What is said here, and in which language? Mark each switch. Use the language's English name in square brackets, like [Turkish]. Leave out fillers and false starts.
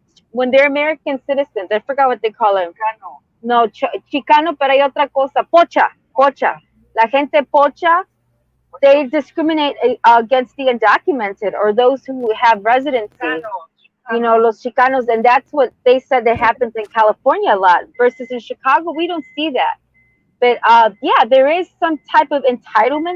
[English] When they're American citizens, I forgot what they call them. [Spanish] No, Chicano, pero hay otra cosa. Pocha, pocha. La gente pocha, [English] they discriminate against the undocumented or those who have residency. You know, [Spanish] los Chicanos, [English] and that's what they said that happens in California a lot. Versus in Chicago, we don't see that. But yeah, there is some type of entitlement